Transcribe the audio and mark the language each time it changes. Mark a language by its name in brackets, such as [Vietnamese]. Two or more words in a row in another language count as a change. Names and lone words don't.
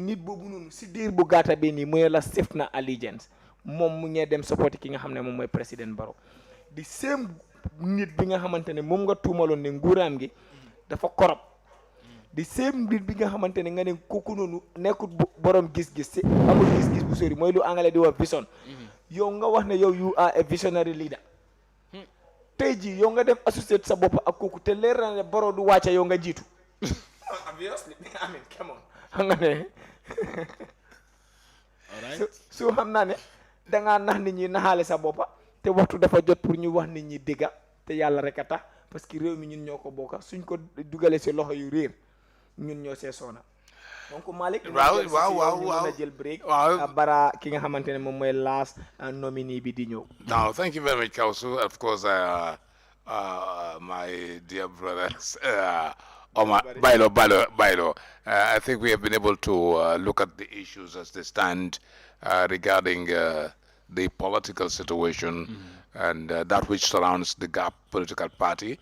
[Wolof] nit boobu noonu si diir bu gàtta bi nii mu ne la sif na allegiance moom mu ngee dem support ki nga xam ne moom mooy président Barrow di same nit bi nga xamante ne moom nga tuumaloon ne nguuraam gi dafa korop di same nit bi nga xamante ne nga ne kooku noonu nekkul borom gis-gis si amul gis-gis bu sori mooy lu anglais di wax vision yow nga wax ne yow [English] you are a visionary leader [Wolof] tey jii yow nga def associate sa bopp ak kooku te leer na ne Barrow du wàcca yow nga jiitu [English] obviously I mean come on [Wolof] xam nga ne su xam naa ne dangaa nax nit ñi naxaale sa boppa te waxtu dafa jot pour ñu wax nit ñi dégga te yàlla rek a tax [French] parce que [Wolof] réew mi ñun ñoo ko bokka suñ ko dugalee si loxo yu réer ñun ñoo see soona donc Malick waaw jël break bara ki nga xamante ne moom mooy [English] last nominee [Wolof] bi di ñëw. [English] Now thank you very much Kawsu. Of course my dear brothers Omar Bailo, I think we have been able to look at the issues as they stand regarding the political situation and that which surrounds the GAP political party.